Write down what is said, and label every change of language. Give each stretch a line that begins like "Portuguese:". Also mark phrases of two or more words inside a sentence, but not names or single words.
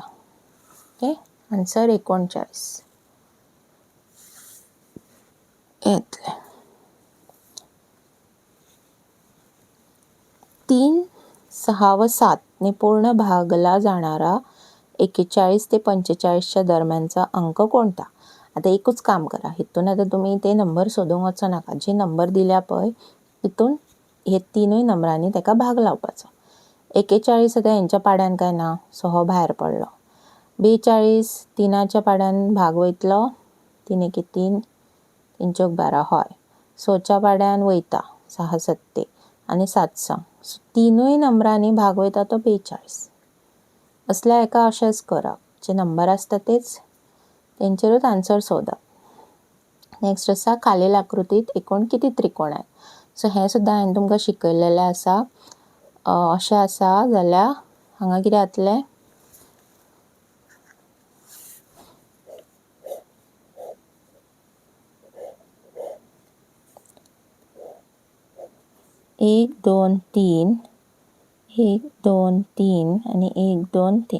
Konkani: ओके, आन्सर 39 येतले.
Marathi: 3, 6 व 7 ने पूर्ण भागला जाणारा 41 ते 45च्या दरम्यानचा अंक कोणता.
Konkani: आता एकूच काम करा, हितून आता तुम्ही ते नंबर सोदूंक वचो नाका. जे नंबर दिल्या पळय तितून हे तिनूय नंबरांनी ताका भाग लावपाचो. 41 आता हेंच्या पाड्यान काय ना, सो हो भायर पडलो. 42 तिनाच्या पाड्यान भाग वयतलो, 3 एके 3, 3 चौक 12 हय. 6च्या पाड्यान वयता 6 सत्ते आनी 7 संक, सो तिनूय नंबरांनी भाग वयता तो 42. असल्या एका अशेंच करप, जे नंबर आसता तेच तेंचेरूच आन्सर सोदप. नेक्स्ट आसा
Marathi: खालील आकृतीत एकूण किती त्रिकोण आहेत.
Konkani: सो हें सुद्दां हांवें तुमकां शिकयलेलें आसा. अशें आसा जाल्यार हांगा कितें जातलें, एक दोन तीन, 1 2 3 आनी 1 2 3.